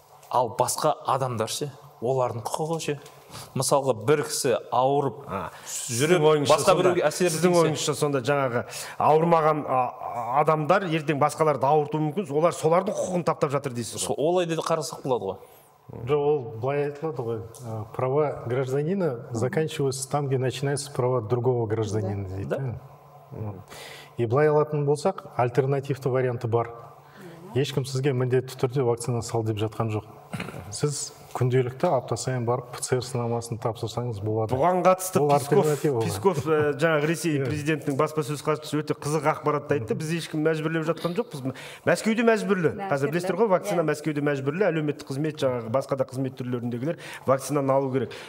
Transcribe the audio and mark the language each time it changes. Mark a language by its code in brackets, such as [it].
[kk] Ал басқа адамдар ше, олардың құқығы ше. Мысалға бір кісі ауырып жүріп, басқа біреуге әсер етсе. Сіздің ойыңызша сонда жаңағы ауырмаған адамдар ертең басқаларды ауыртуы мүмкін, олар солардың құқығын таптап жатыр дейсіз ғой. Олай деді қарасақ болады ғой. Жоқ, ол былай айтылады ғой. [ru] Права гражданина заканчиваются там, где начинаются права другого гражданина [kk] дейді. И былай алатын болсақ, альтернативті варианты бар. Ешкім сізге міндетті түрде вакцина сал деп жатқан жоқ. Сіз күнделікті апта сайын барып ПЦР сынамасын тапсырсаңыз болады. Бұған қатысты Песков жаңағы Ресей президентінің баспасөз хатшысы өте қызық ақпаратты айтты. Біз ешкім мәжбүрлеп жатқан жоқпыз. Мәскеуде мәжбүрлі. Қазір білесіздер ғой, вакцина Мәскеуде мәжбүрлі, әлеуметтік қызмет, жаңағы басқа да қызмет түрлеріндегілер вакцинаны алу керек.